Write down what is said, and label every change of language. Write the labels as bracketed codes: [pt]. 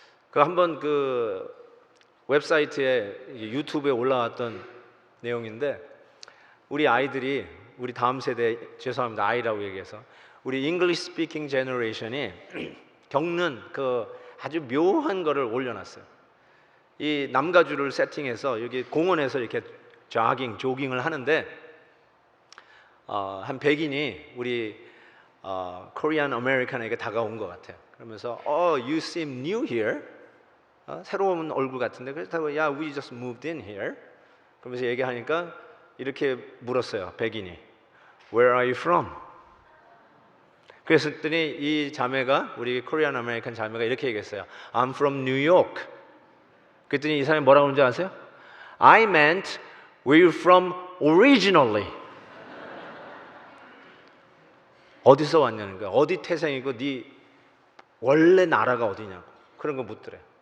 [ko] 그 한번 그 웹사이트에 유튜브에 올라왔던 내용인데, 우리 아이들이, 우리 다음 세대, 죄송합니다 아이라고 얘기해서, 우리 English Speaking Generation이 겪는 그 아주 묘한 거를 올려놨어요. 이 남가주를 세팅해서 여기 공원에서 이렇게 조깅을 하는데 한 백인이 우리 코리안 아메리칸에게 다가온 것 같아요. 그러면서 [en] you seem new here. [ko] 새로운 얼굴 같은데. 그래서 [en] yeah, we just moved in here. [ko] 그러면서 얘기하니까 이렇게 물었어요, 백인이. [en] Where are you from? [ko] 그랬더니 이 자매가, 우리 코리안 아메리칸 자매가 이렇게 얘기했어요. [en] I'm from New York. [ko] 그랬더니 이 사람이 뭐라고 하는지 아세요? [en] I meant where you from originally. [ko] 어디서 왔냐는 거야. 어디 태생이고 네 원래 나라가 어디냐고. 그런 거 묻더래.